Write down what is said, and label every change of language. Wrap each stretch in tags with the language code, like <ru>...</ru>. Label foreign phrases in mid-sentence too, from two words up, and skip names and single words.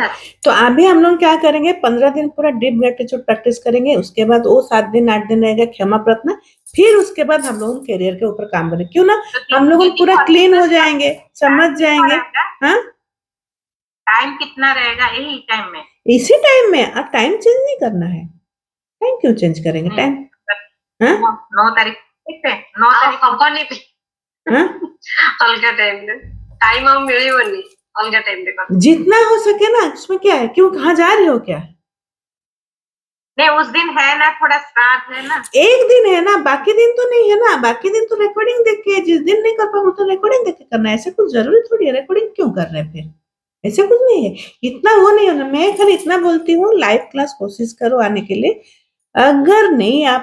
<hi>तो अभी हम लोग क्या करेंगे, 15 दिन पूरा</hi> <en>deep gratitude practice</en> <hi>करेंगे, उसके बाद वो 7 दिन 8 दिन रहेगा क्षमा प्रार्थना, फिर उसके बाद हम लोग कैरियर के ऊपर काम करेंगे, क्यों ना, तो हम लोग दीदी पूरा क्लीन हो फॉरगिवनेस का जाएंगे, समझ टाइम कितना जाएंगे, रहेगा? हाँ टाइम कितना रहेगा यही टाइम में? इसी टाइम में, अब</hi> <en>time change</en> <hi>नहीं करना है, टाइम क्यों चेंज करेंगे, नहीं, टाइम, हाँ 9 तारीख, ठीक है, 9 तारीख</hi> <or>ହବନି ବି</or> <hi>हाँ</hi> <or>ଅଲଗା ଟାଇମରେ ଟାଇମ ଆଉ ମିଳିବନି ଅଲଗା ଟାଇମରେ କର।</or> <hi>जितना हो सके ना, उसमें क्या है, क्यों कहाँ जा रहे हो क्या, नहीं, उस दिन है ना, थोड़ा श्राद्ध है ना। एक दिन है ना, बाकी दिन तो नहीं है ना, बाकी दिन तो रिकॉर्डिंग देख के, जिस दिन नहीं कर पाऊंगा तो रिकॉर्डिंग देख के करना है, ऐसे कुछ जरूरी थोड़ी है, रिकॉर्डिंग क्यों कर रहे हैं फिर, ऐसे कुछ नहीं है, इतना वो नहीं होना, मैं खाली इतना बोलती हूँ,</hi> <en>live class</en> <hi>कोशिश करो आने के लिए, अगर नहीं आ</hi>